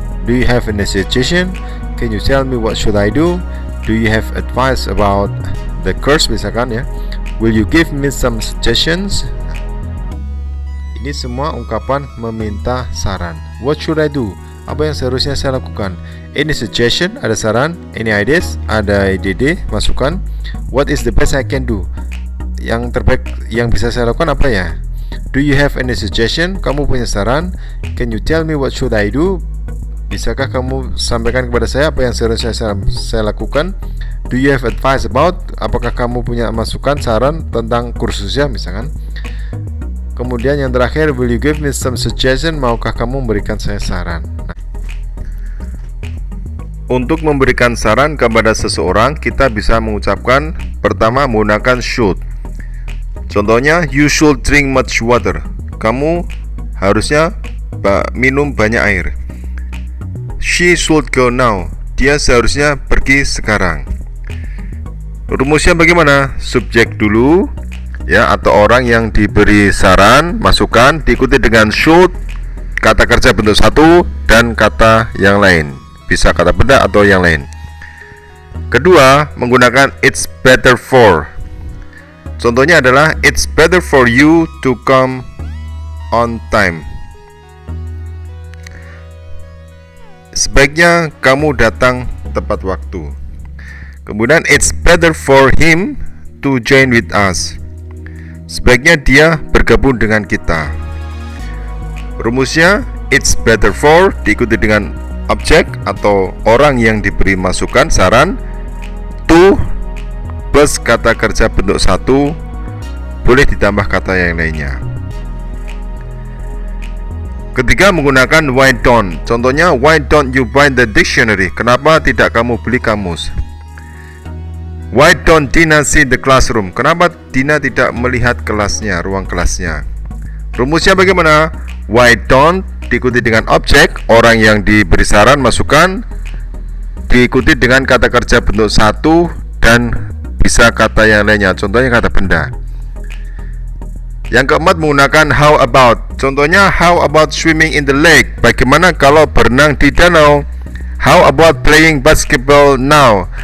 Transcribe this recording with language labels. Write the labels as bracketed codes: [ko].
[en] Do you have any suggestion? Can you tell me what should I do? Do you have advice about the course [id] misalkan ya? [en] Will you give me some suggestions? [id] Ini semua ungkapan meminta saran. [en] What should I do? [id] Apa yang seharusnya saya lakukan? [en] Any suggestion? [id] Ada saran. [en] Any ideas? [id] Ada ide, masukan. [en] What is the best I can do? [id] Yang terbaik yang bisa saya lakukan apa ya? [en] Do you have any suggestion? [id] Kamu punya saran? [en] Can you tell me what should I do? [id] Bisakah kamu sampaikan kepada saya apa yang seharusnya saya lakukan? [en] Do you have advice about? [id] Apakah kamu punya masukan, saran tentang kursusnya misalkan? Kemudian yang terakhir, [en] will you give me some suggestion? [id] Maukah kamu memberikan saya saran? Untuk memberikan saran kepada seseorang, kita bisa mengucapkan pertama menggunakan should. Contohnya, [en] you should drink much water. [id] Kamu harusnya minum banyak air. [en] She should go now. [id] Dia seharusnya pergi sekarang. Rumusnya bagaimana? Subjek dulu ya, atau orang yang diberi saran, masukan, diikuti dengan should, kata kerja bentuk 1 dan kata yang lain. Bisa kata benda atau yang lain. Kedua, menggunakan [en] it's better for. [id] Contohnya adalah [en] it's better for you to come on time. [id] Sebaiknya kamu datang tepat waktu. Kemudian [en] it's better for him to join with us. [id] Sebaiknya dia bergabung dengan kita. Rumusnya [en] it's better for [id] diikuti dengan objek atau orang yang diberi masukan, saran, to plus kata kerja bentuk 1, boleh ditambah kata yang lainnya. Ketiga, menggunakan [en] why don't. [id] Contohnya, [en] why don't you buy the dictionary? [id] Kenapa tidak kamu beli kamus? [en] Why don't Dina see the classroom? [id] Kenapa Dina tidak melihat kelasnya, ruang kelasnya? Rumusnya bagaimana? [en] Why don't [id] diikuti dengan objek, orang yang diberi saran, masukan, diikuti dengan kata kerja bentuk 1 dan bisa kata yang lainnya. Contohnya kata benda. Yang keempat, menggunakan [en] how about. [id] Contohnya, [en] how about swimming in the lake? [id] Bagaimana kalau berenang di danau? [en] How about playing basketball now?